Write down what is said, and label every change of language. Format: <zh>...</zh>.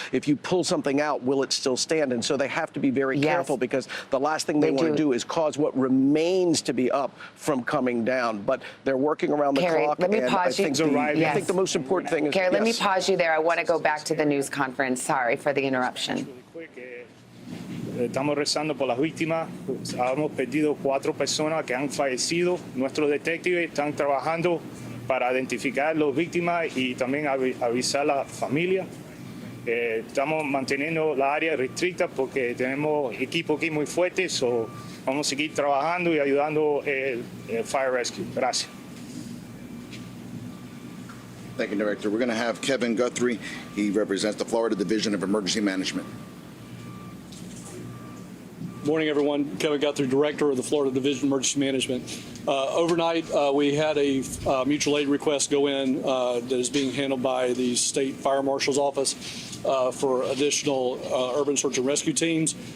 <en>If you pull something out, will it still stand? And so they have to be very careful, because the last thing they want to do is cause what remains to be up from coming down. But they're working around the clock. Let me pause you. I think the most important thing is... Carrie, let me pause you there. I want to go back to the news conference. Sorry for the interruption.</en> <es>Estamos rezando por las víctimas. Hemos perdido 4 personas que han fallecido. Nuestros detectives están trabajando para identificar a las víctimas y también avisar a la familia. Estamos manteniendo la área restricta porque tenemos equipo aquí muy fuerte. So vamos a seguir trabajando y ayudando el Fire Rescue. Gracias.</es> <en>Thank you, Director. We're going to have Kevin Guthrie. He represents the Florida Division of Emergency Management. Morning, everyone. Kevin Guthrie, Director of the Florida Division of Emergency Management. Overnight, we had a mutual aid request go in that is being handled by the State Fire Marshal's Office for additional urban search and rescue teams.</en>